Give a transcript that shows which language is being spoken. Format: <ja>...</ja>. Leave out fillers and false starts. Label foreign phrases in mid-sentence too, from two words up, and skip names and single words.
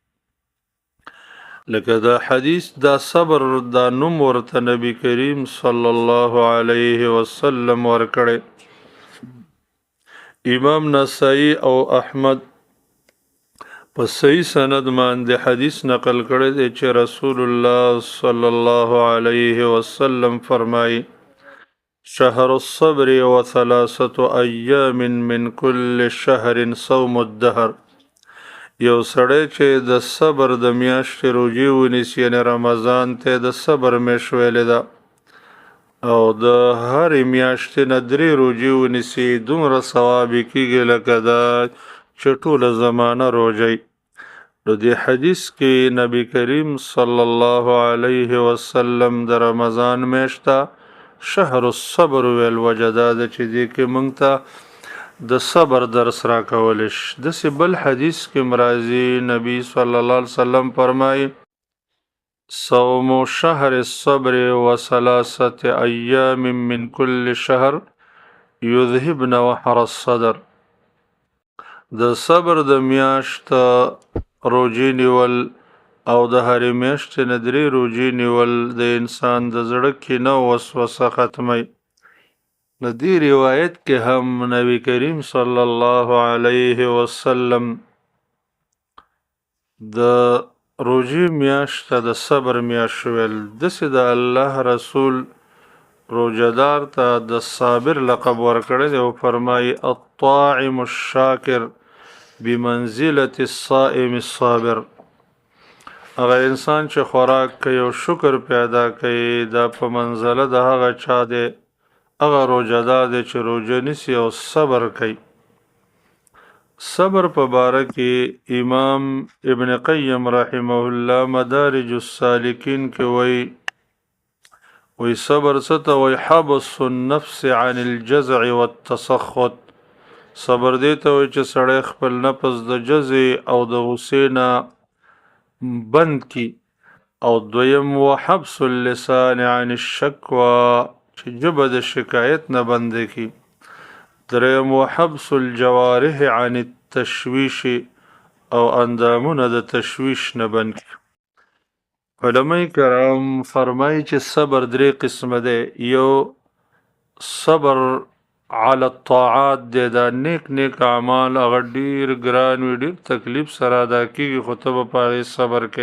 <ps>لکه دا حدیث دا صبر دا نوم ورته نبی کریم</ps> <ar>صلی الله علیه وسلم</ar> <ps>ورکړی. امام نسائی او احمد په صحیح سند باندې حدیث نقل کړی دی چې</ps> <ar>رسول الله صلی الله علیه وسلم</ar> <ps>فرمایي:</ps> <ar>شهر الصبر وثلاثة أيام من كل شهر صوم الدهر.</ar> <ps>یو سړی چې د صبر د میاشتې روژې ونیسي، یعنی رمضان ته د صبر میاشت ویلې ده، او د هرې میاشتې نه 3 روژې ونیسي، دومره ثواب یې کیږي لکه دا چې ټوله زمانه روژې. نو دې حدیث کې نبی کریم</ps> <ar>صلی الله علیه وسلم</ar> <ps>د رمضان میاشت ته</ps> <ar>شهر الصبر</ar> <ps>ویل. وجه دا ده چې دې کې موږ ته د صبر درس راکولی شي. داسې بل حدیث کې راځي، نبی</ps> <ar>صلی الله علیه وسلم</ar> <ps>فرمایي:</ps> <ar>صوم شهر الصبر وثلاثة أيام من كل شهر يذهبن وحر الصدر.</ar> <ps>د صبر د میاشت روژې نیول او د هرې میاشتې نه 3 روژې نیول د انسان د زړه کینه او وسوسه ختموي. نو دې روایت کې هم نبی کریم</ps> <ar>صلی الله علیه وسلم</ar> <ps>د روژې میاشت ته د صبر میاشت ویل. داسې د الله رسول روژهدار ته د صابر لقب ورکړی دی او فرمایي:</ps> <ar>الطاعم الشاکر بمنزلة الصائم الصابر.</ar> <ps>هغه انسان چې خوراک کوي او شکر پیدا کوي، دا په منزله د هغه چا دی، هغه روژهدار دی چې روژه نیسي او صبر کوي. صبر په باره کې امام ابن قیم</ps> <ar>رحمه الله</ar> <ps>مدارج السالکین کې وی صبر څه ته وی:</ps> <ar>حبس النفس عن الجزع والتسخط.</ar> <ps>صبر دی ته وی چې سړی خپل نفس د جزع او د غصې نه بند کی. او دویم</ps> <ar>وحبس اللسان عن الشکوى،</ar> <ps>چې ژبه د شکایت نه بند کی. دریم</ps> <ar>وحبس الجوارح عن التشویش،</ar> <ps>او اندامونه د تشویش نه بند کی. علماء کرام فرمایي چې صبر 3 قسمه دی. یو</ps> <ar>صبر علی الطاعات</ar> <ps>دی، دا نیک اعمال هغه ډیر ګران وي، ډیر تکلیف سره ادا کیږي، خو ته به په هغې صبر کې.</ps>